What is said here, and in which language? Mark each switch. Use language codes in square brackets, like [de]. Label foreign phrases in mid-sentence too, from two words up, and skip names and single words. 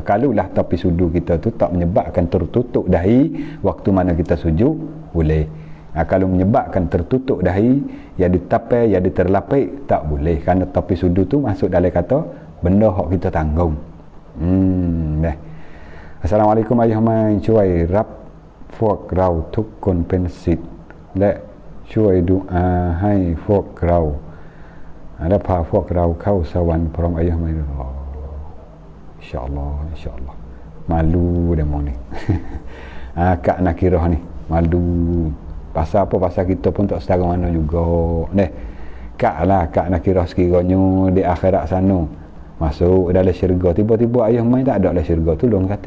[mfa] Kalaulah topi sudu kita tu tak menyebabkan tertutup dahi waktu mana kita sujud, boleh. Kalau menyebabkan tertutup dahi, ya ditapai, ya diterlapik, tak boleh. Kerana topi sudu tu masuk dalam kata benda hak kita tanggung. [th] Assalamualaikum ayah mai ช่วยรับพวกเราทุกคนเป็นศิษย์และช่วยดุอาให้พวกเราและพาพวกเราเข้าสวรรค์พร้อม ayah mai. [mfa] InsyaAllah malu demo ni. Kak Nakirah ni malu pasal apa, pasal kita pun tak setara mana juga. Kak Nakirah sekiranya di akhirat sana masuk dalam syurga, tiba-tiba ayah mai tak ada dalam syurga, tolong katik.